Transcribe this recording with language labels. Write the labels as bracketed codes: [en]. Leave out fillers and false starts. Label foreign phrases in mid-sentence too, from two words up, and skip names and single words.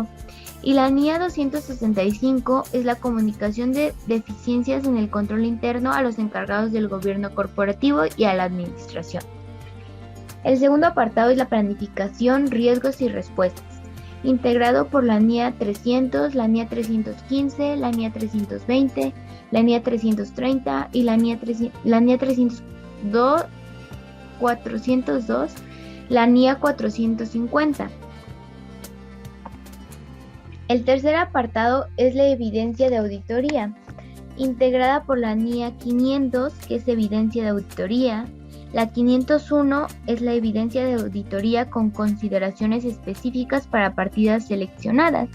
[es] Y la NIA 265 es la comunicación de deficiencias en el control interno a los encargados del gobierno corporativo y a la administración. El segundo apartado es la planificación, riesgos y respuestas, integrado por la NIA 300, la NIA 315, la NIA 320, la NIA 330 y la NIA 402, la NIA 450. El tercer apartado es la evidencia de auditoría, integrada por la NIA 500, que es evidencia de auditoría. La 501 es la evidencia de auditoría con consideraciones específicas para partidas seleccionadas.